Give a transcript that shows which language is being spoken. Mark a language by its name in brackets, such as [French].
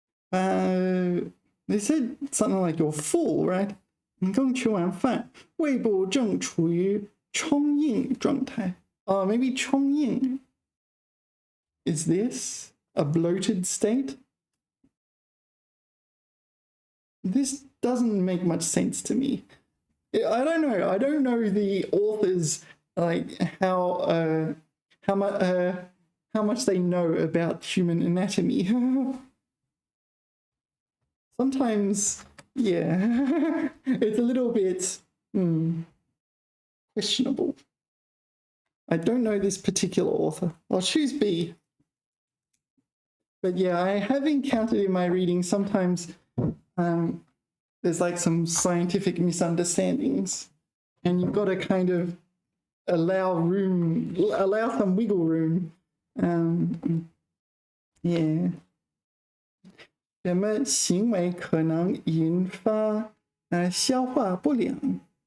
[English] They said something like you're full, right? [Chinese] 你刚吃完饭，胃部正处于充盈状态。 [English] Maybe 充盈 is this a bloated state? This doesn't make much sense to me. I don't know. I don't know the authors, like how much they know about human anatomy. Sometimes, yeah, it's a little bit questionable. I don't know this particular author. I'll choose B. But yeah, I have encountered in my reading sometimes there's like some scientific misunderstandings, and you've got to kind of allow some wiggle room. Yeah. [Chinese] 什么行为可能引发消化不良？